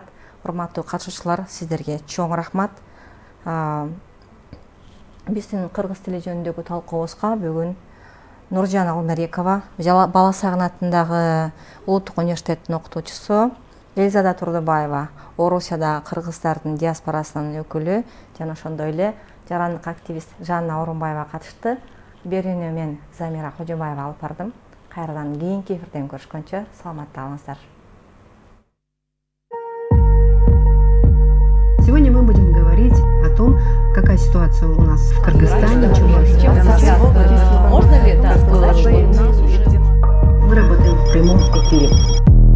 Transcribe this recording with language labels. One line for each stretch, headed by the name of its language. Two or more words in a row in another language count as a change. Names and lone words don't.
Kyrgyz: Урматтуу катышуучулар, сиздерге чоң рахмат. Биздин кыргыз тили жөнүндөгү талкуубузга бүгүн Нуржан Алмарекова, Бала Сагын атындагы Улуттук университеттин окутуучусу, Элизада Турдубаева, Орусияда кыргыздардын диаспорасынын өкүлү жана ошондой эле жарандык активист Жанна Орунбаева катышты. Берүүнү мен Замира Кожобаева алып бардым. Кайрадан кийинки эфирден көрүшкөнчө саламатта калыңыздар.
Russian: Сегодня мы будем говорить о том, какая ситуация у нас в Кыргызстане. Можно ли это сказать, что у нас уже... Мы работаем в прямом эфире.